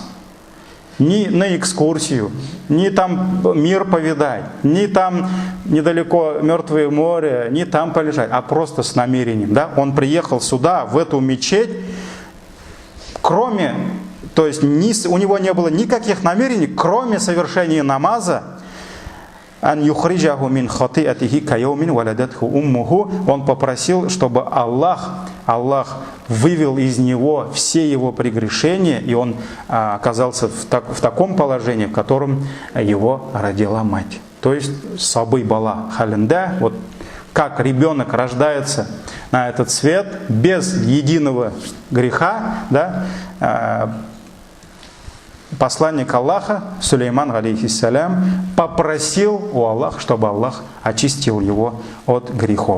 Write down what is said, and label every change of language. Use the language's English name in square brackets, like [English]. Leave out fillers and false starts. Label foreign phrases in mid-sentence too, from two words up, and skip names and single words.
[Russian] Ни на экскурсию, ни там мир повидать, ни там недалеко Мертвое море, ни там полежать, а просто с намерением. Да? Он приехал сюда, в эту мечеть, у него не было никаких намерений, кроме совершения намаза, [Arabic] أن يخرجه من خطيئته كيوم ولدته أمه. [Russian] Он попросил, чтобы Аллах вывел из него все его прегрешения, и он оказался в таком положении, в котором его родила мать. То есть [Kazakh] сабый бала халинда, [Russian] вот как ребенок рождается на этот свет без единого греха, да, посланник Аллаха, Сулейман, алейхиссалям, попросил у Аллаха, чтобы Аллах очистил его от грехов.